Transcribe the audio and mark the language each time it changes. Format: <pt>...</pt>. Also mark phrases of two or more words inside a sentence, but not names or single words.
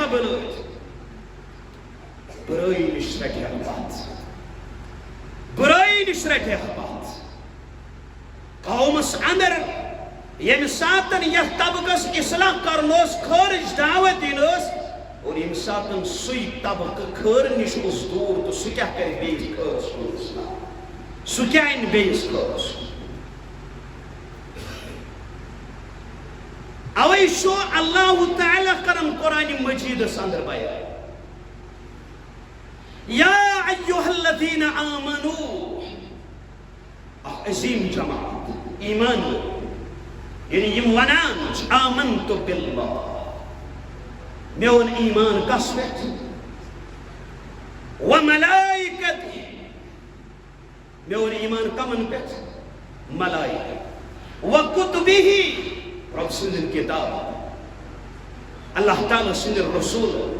<ks>بلٲیِتھ برٲیی نش رٹہِ پتھ برٲیی نش رٹہِ پتھ قومس اندر ییٚمہِ ساتن یتھ طبقس اصلاح کرن اوس خٲرٕچ دعوت دِنۍ ٲس اور ییٚمہِ ساتن سُے طبقہٕ خٲر نش اوس دوٗر تہٕ سُہ کیٛاہ کرِ بیٚیِس خٲرس کُن اصلاح سُہ کیٛاہ انہِ بیٚیِس خٲرس کُن اوے چھُ اللہ تعالیٰ کرن قرآن مجیدس اندر بیان</ks> <ar>یا ایہا الذین آمنو</ar> <ks>عظیم جماعت ایمان یعنی یم ونان چھِ</ks> <ar>آمنت باللہ</ar> <ks>میون ایمان کس پٮ۪ٹھ وملائکتہ میون ایمان کمن پٮ۪ٹھ ملائکہ وکتبہ رب سندن کتاب اللہ تعالیٰ سندن رسول</ks>